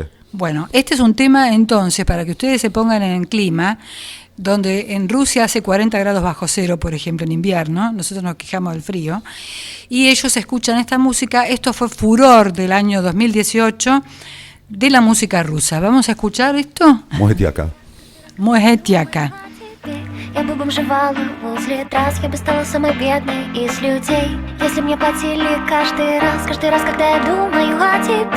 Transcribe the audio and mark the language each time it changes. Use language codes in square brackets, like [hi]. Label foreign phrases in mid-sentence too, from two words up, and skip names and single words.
[es] Bueno, este es un tema entonces, para que ustedes se pongan en el clima, donde en Rusia hace 40 grados bajo cero, por ejemplo, en invierno, nosotros nos quejamos del frío, y ellos escuchan esta música. Esto fue furor del año 2018 de la música rusa. ¿Vamos a escuchar esto? Mohatiaka. Mohatiaka. [ru] Я бы бомжевала возле трасс, я бы стала самой бедной из людей. Если б мне платили каждый раз, когда я думаю о тебе.